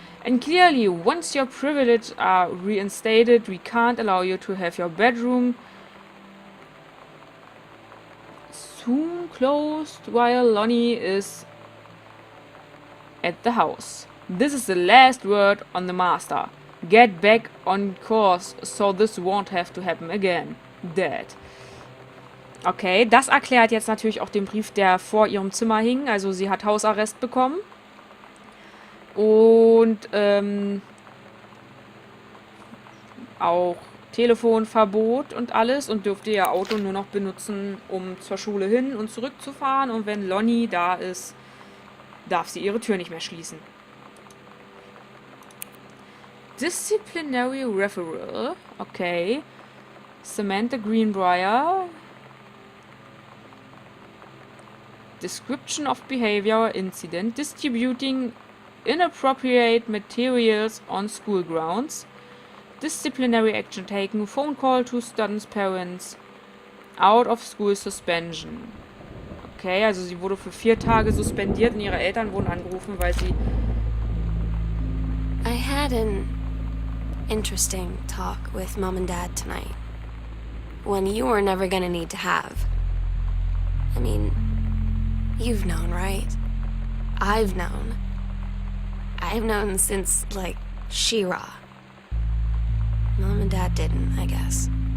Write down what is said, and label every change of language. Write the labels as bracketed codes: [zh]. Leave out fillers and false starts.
[en] And clearly, once your privileges are reinstated, we can't allow you to have your bedroom soon closed while Lonnie is at the house. This is the last word on the master. Get back on course so this won't have to happen again. Dad. [de] Okay, das erklärt jetzt natürlich auch den Brief, der vor ihrem Zimmer hing. Also sie hat Hausarrest bekommen. Und auch Telefonverbot und alles und dürfte ihr Auto nur noch benutzen, um zur Schule hin und zurück zu fahren. Und wenn Lonnie da ist, darf sie ihre Tür nicht mehr schließen. [en] Disciplinary Referral. Okay. Samantha Greenbrier. Description of behavior incident. Distributing inappropriate materials on school grounds. Disciplinary action taken. Phone call to students' parents. Out of school suspension. [de] Okay, also sie wurde für 4 Tage suspendiert und ihre Eltern wurden angerufen, weil sie... [en] I had an interesting talk with Mom and Dad tonight. One you were never gonna need to have. I mean, you've known, right? I've known. I've known since, like, She-Ra. Mom and Dad didn't, I guess.